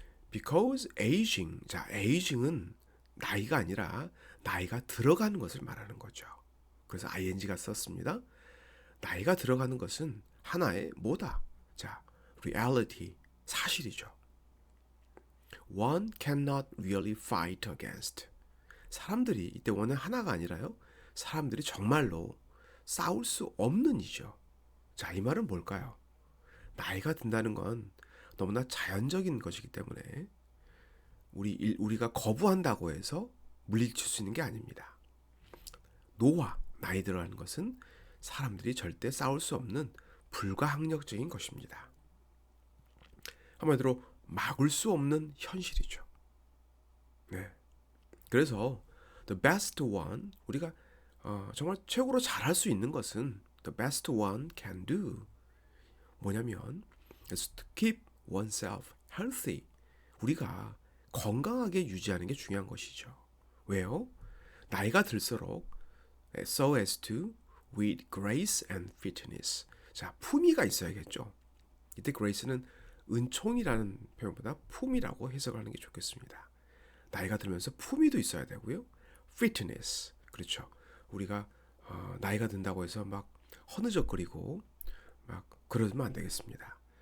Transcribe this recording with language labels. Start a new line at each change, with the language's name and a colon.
English: Because aging,
Korean: 자 aging은 나이가 아니라 나이가 들어가는 것을 말하는 거죠. 그래서 ing가 썼습니다. 나이가 들어가는 것은 하나의 뭐다? 자, reality, 사실이죠.
English: One cannot really fight against.
Korean: 사람들이 이때 원은 하나가 아니라요. 사람들이 정말로 싸울 수 없는 이죠. 자, 이 말은 뭘까요? 나이가 든다는 건 너무나 자연적인 것이기 때문에 우리가 거부한다고 해서 물리칠 수 있는 게 아닙니다. 노화, 나이 들어가는 것은 사람들이 절대 싸울 수 없는 불가항력적인 것입니다. 한마디로 막을 수 없는 현실이죠. 네. 그래서
English: the best one,
Korean: 우리가 정말 최고로 잘할 수 있는 것은
English: the best one can do
Korean: 뭐냐면
English: is to keep oneself healthy.
Korean: 우리가 건강하게 유지하는 게 중요한 것이죠. 왜요? 나이가 들수록
English: so as to with grace and fitness.
Korean: 자, 품위가 있어야겠죠. 이때 grace는 은총이라는 표현보다 품위라고 해석을 하는 게 좋겠습니다. 나이가 들면서 품위도 있어야 되고요. fitness. 그렇죠. 우리가 나이가 든다고 해서 막 허느적거리고 막 그러면 안 되겠습니다.